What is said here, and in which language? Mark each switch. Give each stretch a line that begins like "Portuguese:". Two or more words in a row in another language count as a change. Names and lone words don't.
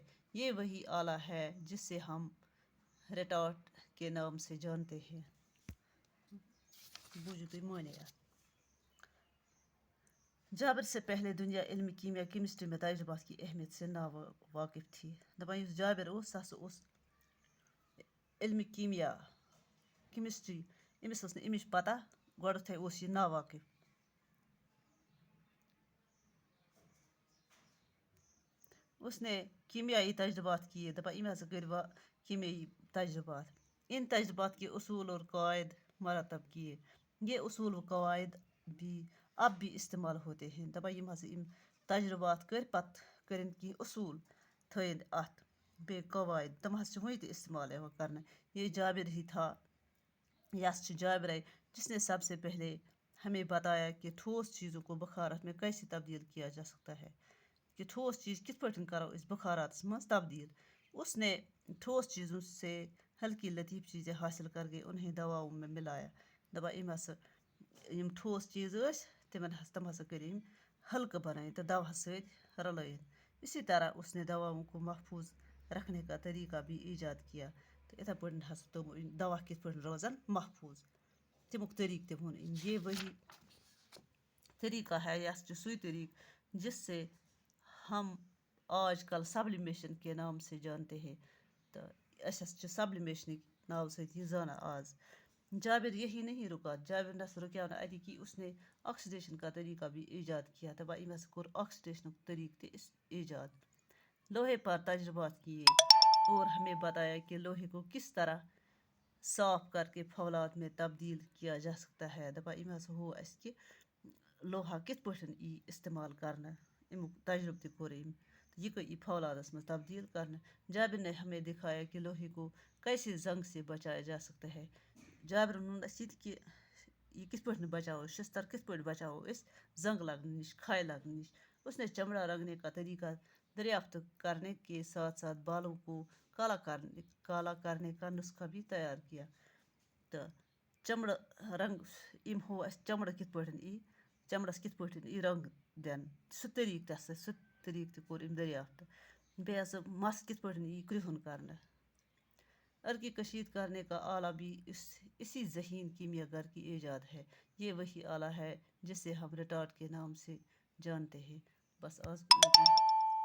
Urdu: یہ وہی آلہ ہے جس سے ہم ریٹارٹ کے نام سے جانتے ہیں. جابر سے پہلے دنیا علم کیمیا کیمسٹری میں تجربات کی اہمیت سے ناواقف تھی.
Kashmiri: دپان یُس جابر اوس سُہ ہسا اوس علم کیمیا کیمسٹری أمِس ٲس نہٕ اَمِچ پتہ. گۄڈٕنٮ۪تھٕے اوس یہِ ناواقف.
Urdu: اس نے کیمیائی تجربات کیے.
Kashmiri: دپان أمۍ ہسا کٔرۍ کیمیائی تجربات.
Urdu: ان تجربات کے اصول اور قواعد مرتب کیے. یہ اصول و قواعد بھی اب بھی استعمال ہوتے ہیں.
Kashmiri: دپان یِم ہسا یِم تجربات کٔرۍ پتہٕ کٔرِن کینٛہہ اصوٗل تھٲیِن اَتھ بیٚیہِ قواعد تِم ہسا چھِ وُنہِ تہِ استعمال یِوان کرنہٕ.
Urdu: یہ جابر ہی تھا جابر جس نے سب سے پہلے ہمیں بتایا کہ ٹھوس چیزوں کو بخارات میں کیسے تبدیل کیا جا سکتا ہے.
Kashmiri: کہ ٹھوس چیز کتھ پٲٹھۍ کرو أسۍ بخاراتس منٛز تبدیل.
Urdu: اس نے ٹھوس چیزوں سے ہلکی لطیف چیزیں حاصل کر کے انہیں دواؤں میں ملایا.
Kashmiri: دپان أمۍ ہسا یِم ٹھوس چیز ٲسۍ تِم ہسا کٔرۍ أمۍ ہلکہٕ بنٲیِن تہٕ دواہس سۭتۍ رلٲیِن.
Urdu: اسی طرح اس نے دواؤں کو محفوظ رکھنے کا طریقہ بھی ایجاد کیا.
Kashmiri: تہٕ یِتھے پٲٹھۍ ہسا دوٚپ دوا کِتھ پٲٹھۍ روزن محفوظ. تمیُک طریقہٕ تہِ ووٚن أمۍ.
Urdu: یہ وہی طریقہ ہے.
Kashmiri: یہ چھُ سُے طریقہ
Urdu: جس سے ہم آج کل سبلیمیشن کے نام سے جانتے ہیں.
Kashmiri: تو أسۍ ہسا چھِ سبلیمیشنٕکۍ ناو سۭتۍ یہِ زانان آز.
Urdu: جابر یہی نہیں رکا.
Kashmiri: جابر نہ رکیو نہٕ اتی
Urdu: کہ اس نے آکسیڈیشن کا طریقہ بھی ایجاد کیا.
Kashmiri: دپان أمۍ ہسا کوٚر آکسیڈیشنُک طریقہ تہِ ایجاد.
Urdu: لوہے پر تجربات کیے اور ہمیں بتایا کہ لوہے کو کس طرح صاف کر کے فولاد میں تبدیل کیا جا سکتا ہے.
Kashmiri: دپان أمۍ ہسا ہوو اَسہِ کہ لوہا کتھ پٲٹھۍ یی استعمال کرنہٕ. امیُک تجربہٕ تہِ کوٚر أمۍ. یہ یی فولادس
Urdu: میں تبدیل کرنے. جابر نے ہمیں دکھایا کہ لوہے کو کیسے زنگ سے بچایا جا سکتا ہے.
Kashmiri: جابرن ووٚن اَسہِ یہِ تہِ کہ یہ کتھ پٲٹھۍ بچاوو شستر کتھ پٲٹھۍ بچاوو أسۍ زنگ لگنے نش کھاے لگنے نش.
Urdu: اس نے چمڑا رنگنے کا طریقہ دریافت کرنے کے ساتھ ساتھ بالوں کو کالا کرنے کا نسخہ بھی تیار کیا.
Kashmiri: تو چمڑ رنگ أمۍ ہوو اَسہِ چمڑ کتھ پٲٹھۍ یی چمڑس کتھ پٲٹھۍ یی رنگ دِنہٕ. سُہ طریقہٕ تہِ کوٚر أمۍ دریافت. بیٚیہِ ہسا مس کتھ پٲٹھۍ یی کرٛہُن کرنہٕ.
Urdu: عرقی کشید کرنے کا آلہ بھی اسی ذہین کیمیا گر کی ایجاد ہے. یہ وہی آلہ ہے جسے ہم ریٹارٹ کے نام سے جانتے ہیں. بس آج